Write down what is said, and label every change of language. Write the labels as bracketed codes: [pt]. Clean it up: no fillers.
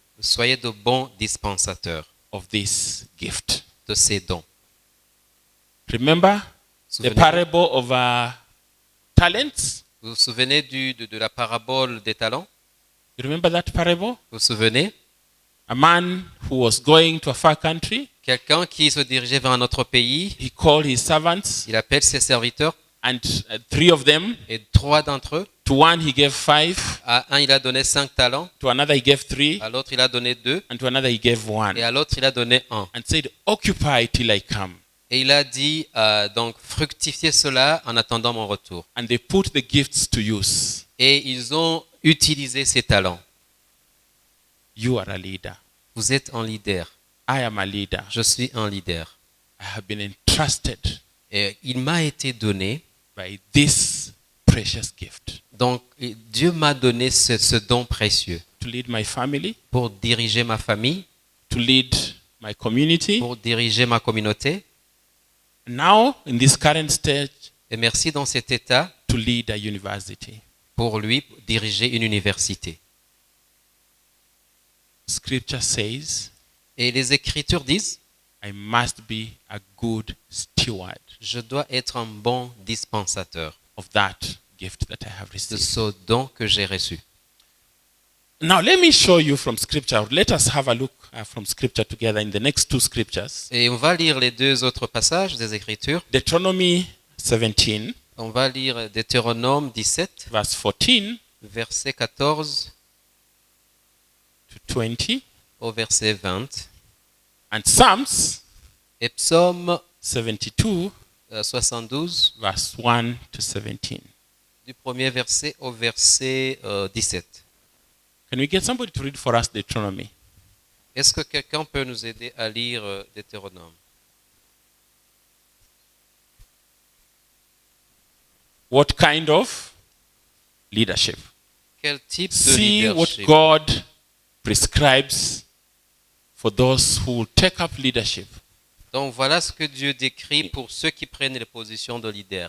[fr] Soyez de bons dispensateurs [en] of this gift. [fr] de ces dons. [en] Remember the [fr] Souvenez-vous. [en] parable of talents? [fr] Vous vous souvenez de la parabole des talents? [en] You remember that parable? [fr] Vous vous souvenez? [en] A man who was going to a far country, [fr] Quelqu'un qui se dirigeait vers un autre pays, [en] he called his servants, [fr] il appelle ses serviteurs, [en] and three of them, [fr] et 3 d'entre eux, [en] to one he gave 5, [fr] à un il a donné 5 talents, [en] to another he gave 3, [fr] à l'autre il a donné 2, [en] and to another he gave 1, [fr] et à l'autre il a donné 1. [en] and said, occupy till I come. [fr] Et il a dit, donc fructifiez cela en attendant mon retour. [en] And they put the gifts to use. [fr] Et ils ont utilisé ces talents. [en] You are a leader. [fr] Vous êtes un leader. [en] I am a leader. [fr] Je suis un leader. [en] I have been entrusted [fr] Et il m'a été donné, [en] by this precious gift [fr] donc Dieu m'a donné ce don précieux [en] to lead my family, [fr] pour diriger ma famille, [en] to lead my community. [fr] pour diriger ma communauté, [en] Now, in this current stage, [fr] et merci dans cet état, [en] to lead a university. [fr] pour lui diriger une université. [en] Scripture says, [fr] Et les Écritures disent, [en] I must be a good steward [fr] je dois être un bon dispensateur [en] of that gift that I have [fr] de [en] received. [fr] ce don que j'ai reçu. [en] Now, let me show you from Scripture. Let us have a look from Scripture together in the next two scriptures. [fr] Et on va lire les deux autres passages des Écritures. [en] Deuteronomy 17, [fr] On va lire Deutéronome 17, [en] verse 14 [fr] verset 14 [en] to 20, [fr] au verset 20. [en] and Psalms [fr] Et Psaume [en] 72, [fr] 72, [en] verse 1 to 17. [fr] du premier verset au verset 17. [en] Can we get somebody to read for us Deuteronomy? [fr] Est-ce que quelqu'un peut nous aider à lire Deutéronome? [en] What kind of leadership? [fr] Quel type de [en] See what [fr] leadership? [en] God prescribes for those who will take up leadership [fr] Donc voilà ce que Dieu décrit pour ceux qui prennent les positions de leader